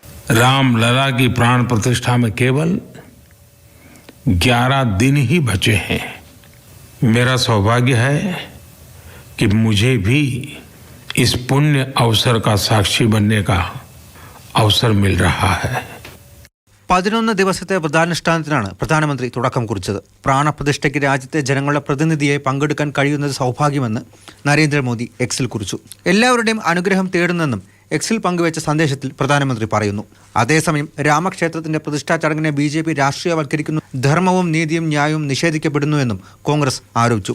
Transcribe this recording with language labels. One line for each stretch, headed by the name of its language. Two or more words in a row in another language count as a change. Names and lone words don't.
Hindi: रामलला की प्राण प्रतिष्ठा में केवल 11 दिन ही बचे हैं। मेरा सौभाग्य है कि मुझे भी इस पुण्य अवसर का साक्षी बनने का अवसर मिल रहा है।
Malayalam: 11 ദിവസത്തെ വ്രതാനുഷ്ഠാനത്തിനാണ് പ്രധാനമന്ത്രി തുടക്കം കുറിച്ചത്. പ്രാണപ്രതിഷ്ഠയ്ക്ക് രാജ്യത്തെ ജനങ്ങളുടെ പ്രതിനിധിയായി പങ്കെടുക്കാൻ കഴിയുന്നത് സൗഭാഗ്യമെന്ന് നരേന്ദ്രമോദി എക്സിൽ കുറിച്ചു. എല്ലാവരുടെയും അനുഗ്രഹം തേടുന്നെന്നും എക്സിൽ പങ്കുവച്ച സന്ദേശത്തിൽ പ്രധാനമന്ത്രി പറയുന്നു. അതേസമയം രാമക്ഷേത്രത്തിന്റെ പ്രതിഷ്ഠാ ചടങ്ങിനെ BJP രാഷ്ട്രീയവൽക്കരിക്കുന്നു, ധർമ്മവും നീതിയും ന്യായവും നിഷേധിക്കപ്പെടുന്നുവെന്നും കോൺഗ്രസ് ആരോപിച്ചു.